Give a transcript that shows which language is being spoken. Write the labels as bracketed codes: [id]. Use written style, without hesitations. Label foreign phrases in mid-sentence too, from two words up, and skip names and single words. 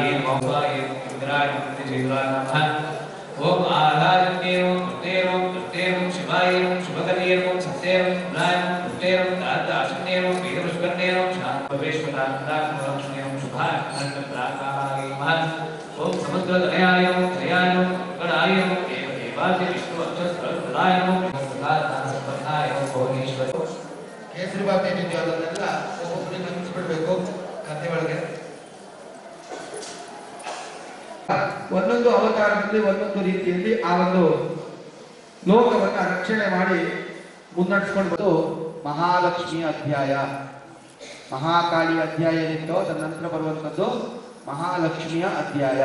[sa] नमः स्वाय इंद्राय नमः निजेन्द्राय नमः ओम आधारण्ये नमः कृते नमः शिवाय नमः शुभकर्ये नमः सत्ये नमः गुणाय नमः कृते नमः दादाशन्ये नमः वीरपुष्करणे नमः शान्तभवेश्वरानन्दाय नमः लक्ष्मे नमः शुभाय नमः नमः ओम समुद्रतनयाय नमः जयाय नमः गणाय नमः देवादि विष्णु अक्षरप्रदाय नमः संपन्नाय नमः भुवनेश्वर [kn] ಕೇಸರಿ ಬಾತ್ ಏನಿದೆಯೋ ಅದನ್ನೆಲ್ಲ ಒಬ್ಬೊಬ್ಬರಿಗೆ ಹಂಚ್ಬಿಡ್ಬೇಕು ಕಥೆ ಒಳಗೆ. ಒಂದೊಂದು ಅವತಾರದಲ್ಲಿ ಒಂದೊಂದು ರೀತಿಯಲ್ಲಿ ಆ ಒಂದು ಲೋಕವನ್ನ ರಕ್ಷಣೆ ಮಾಡಿ ಮುನ್ನಡೆಸ್ಕೊಂಡು ಬಂದು ಮಹಾಲಕ್ಷ್ಮಿಯ ಅಧ್ಯಾಯ, ಮಹಾಕಾಳಿಯ ಅಧ್ಯಾಯ ಏನಿತ್ತೋ ಅದರ ನಂತರ ಬರುವಂಥದ್ದು ಮಹಾಲಕ್ಷ್ಮಿಯ ಅಧ್ಯಾಯ.